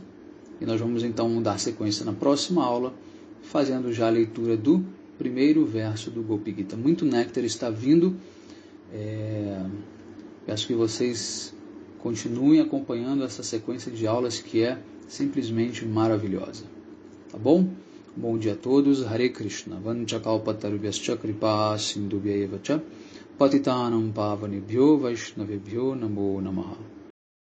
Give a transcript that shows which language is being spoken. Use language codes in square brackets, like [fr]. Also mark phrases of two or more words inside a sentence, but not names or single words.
[pt] E nós vamos então dar sequência na próxima aula, fazendo já a leitura do primeiro verso do Gopi Gita. Muito néctar está vindo. Peço que vocês continuem acompanhando essa sequência de aulas que é simplesmente maravilhosa. Tá bom? Bom dia a todos. [sa] Hare Krishna. Vanchakalpatarubhyascha kripa sindubhyaeva cha patitanam pavanebhyo vaishnavebhyo namo namaha.